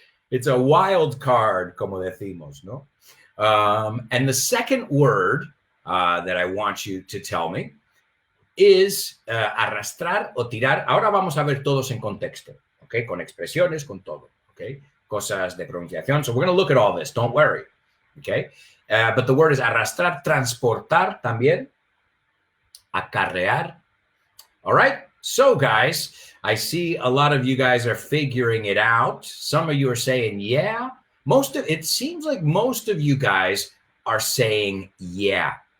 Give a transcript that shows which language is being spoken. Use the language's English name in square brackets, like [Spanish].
[English] It's a wild card, [Spanish] como decimos, ¿no? [English] And the second word that I want you to tell me is [Spanish] arrastrar o tirar. Ahora vamos a ver todos en contexto, ¿ok? Con expresiones, con todo, ¿ok? Cosas de pronunciación. [English] So we're going to look at all this, don't worry, ¿ok? But the word is arrastrar, [Spanish] transportar también, acarrear. [English] All right? So, guys, I see a lot of you guys are figuring it out. Some of you are saying, yeah. It seems like most of you guys are saying, yeah.